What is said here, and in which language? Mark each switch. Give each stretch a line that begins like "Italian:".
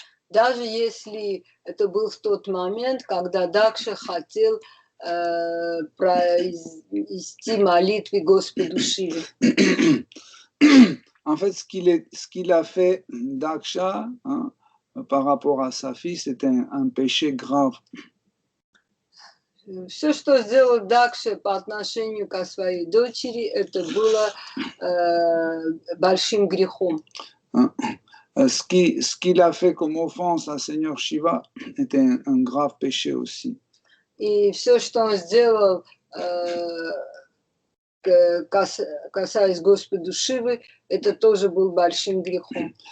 Russian: Даже если это был в тот момент, когда Дакша хотел произвести молитвы Господу Шиве.
French: En fait, ce qu'il a fait Daksha, hein, par rapport à sa fille, c'était un péché grave.
Russian: Все, что сделал Дакша по отношению к своей дочери, это было большим грехом.
French: Ce qu'il a fait comme offense à Seigneur Shiva était un grave péché aussi.
Russian: И все, что он сделал, касаясь Господу Шивы, это тоже был большим грехом.